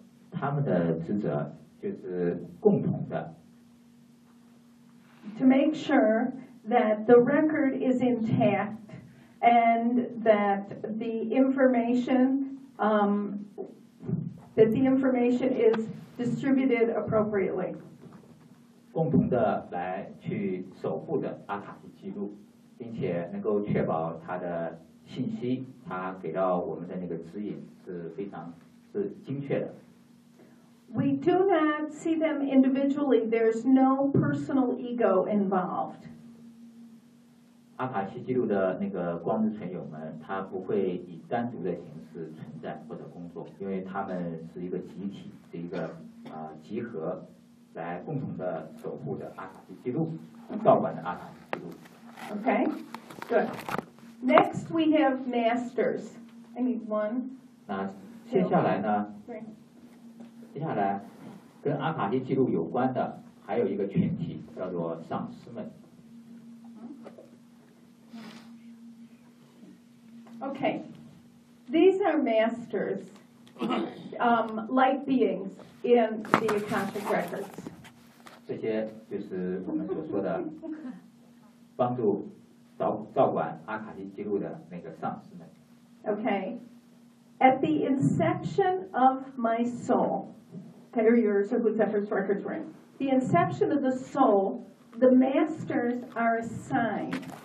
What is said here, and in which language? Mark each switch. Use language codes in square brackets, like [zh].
[zh] 他们的职责就是共同的。 [en] To make sure that the record is intact and that the information, that the information is distributed appropriately. [zh] 共同的来去守护的阿卡西记录，并且能够确保它的信息他给到我们的那个指引是非常是精确的。 [en] We do not see them individually. There's no personal ego involved. [zh] 阿卡西记录的那个光之存有们，他不会以单独的形式存在或者工作，因为他们是一个集体，是一个集合，来共同的守护的阿卡西记录，照管的阿卡西记录。 [en] Okay, good. Next, we have masters. I need one. [zh] 那接下来呢？接下来跟阿卡西记录有关的还有一个群体，叫做上师们。 [en] Okay, these are masters, light beings in the Akashic Records. [zh] 这些就是我们所说的帮助。照管阿卡西记录的那个上师们。 [en] Okay, at the inception of my soul, or yours, or whoever's records were in, the inception of the soul, the masters are assigned.